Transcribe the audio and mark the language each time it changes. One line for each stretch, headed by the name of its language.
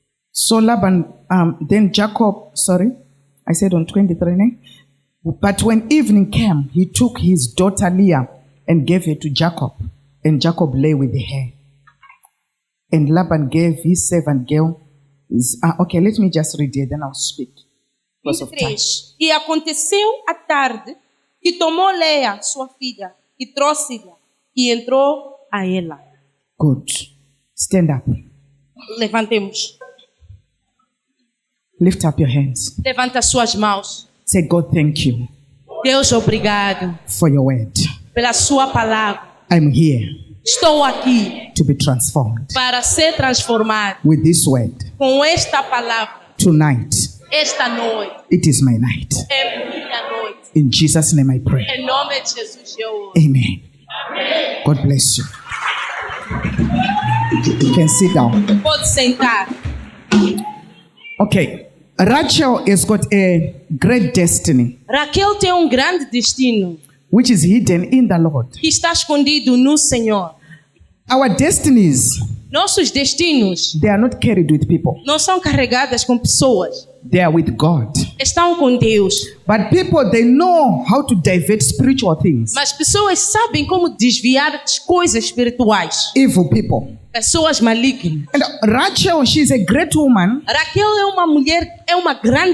English: So Laban, then Jacob, I said on 23, né? But when evening came, he took his daughter Leah and gave her to Jacob. And Jacob lay with her. And Laban gave his servant girl. Okay, let me just read it, then I'll speak. Because of time. 23.
Portuguese: E aconteceu à tarde que tomou Leia, sua filha, e trouxe-lhe, e entrou a ela.
English: Good. Stand up.
Portuguese: Levantemos.
English: Lift up your hands.
Portuguese: Levanta suas mãos.
English: Say, God, thank you
Portuguese: Deus, obrigado
English: for your word.
Portuguese: pela sua palavra.
English: I'm here
Portuguese: Estou aqui
English: to be transformed
Portuguese: para ser transformado
English: with this word.
Portuguese: com esta palavra.
English: Tonight,
Portuguese: Esta noite
English: it is my night.
Portuguese: é minha noite.
English: In Jesus' name I pray.
Portuguese: Em nome de Jesus, eu
English: Amen. God bless you. You can sit down.
Portuguese: pode sentar.
English: Okay. Rachel has got a great destiny
Portuguese: Raquel tem grande destino
English: which is hidden in the Lord.
Portuguese: que está escondido no Senhor.
English: Our destinies,
Portuguese: Nossos destinos
English: they are not carried with people.
Portuguese: não são carregadas com pessoas,
English: They are with God.
Portuguese: estão com Deus.
English: But people, they know how to divert spiritual things.
Portuguese: Mas pessoas sabem como desviar das coisas espirituais.
English: Evil people.
Portuguese: Pessoas malignas.
English: And Rachel, she's a great woman.
Portuguese: Raquel é uma mulher, é uma grande